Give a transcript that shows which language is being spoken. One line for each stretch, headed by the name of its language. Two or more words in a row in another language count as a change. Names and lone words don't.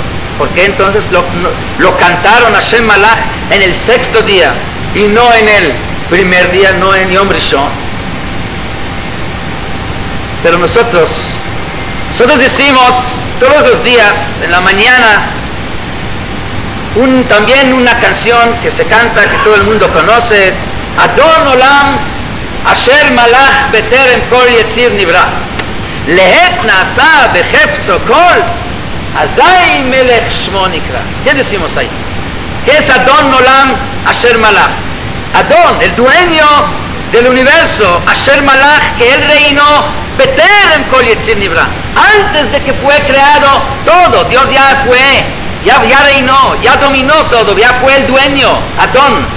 Spanish: ¿Por qué entonces lo cantaron a
Hebrew: השם מלך
Spanish: en el sexto día y no en el primer día, no en
Hebrew: יום ראשון?
Spanish: Pero nosotros decimos todos los días, en la mañana, también una canción que se canta, que todo el mundo conoce,
Hebrew: אדון עולם אשר מלך בטרם כל יציר נברא לעת נעשה בחפצו כל אזי מלך שמו נקרא.
Spanish: ¿Qué decimos ahí? ¿Qué es
Hebrew: אדון עולם אשר מלך?
Spanish: Adon, el dueño del universo,
Hebrew: אשר מלך,
Spanish: que él reinó
Hebrew: בטרם כל יציר נברא,
Spanish: antes de que fue creado todo. Dios ya fue, ya reinó, ya dominó todo, ya fue el dueño, Adon.